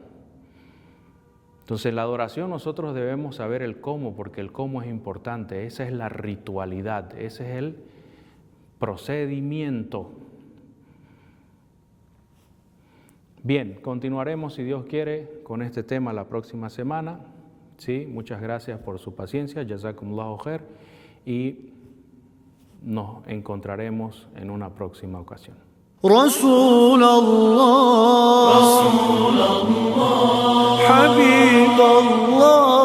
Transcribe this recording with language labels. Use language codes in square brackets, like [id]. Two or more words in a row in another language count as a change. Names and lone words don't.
[es] Entonces, la adoración nosotros debemos saber el cómo, porque el cómo es importante. Esa es la ritualidad, ese es el procedimiento. Bien, continuaremos, si Dios quiere, con este tema la próxima semana. Sí, muchas gracias por su paciencia. [ar] جزاكم الله خير. [es] Y nos encontraremos en una próxima ocasión. [ar] رسول الله حبيب الله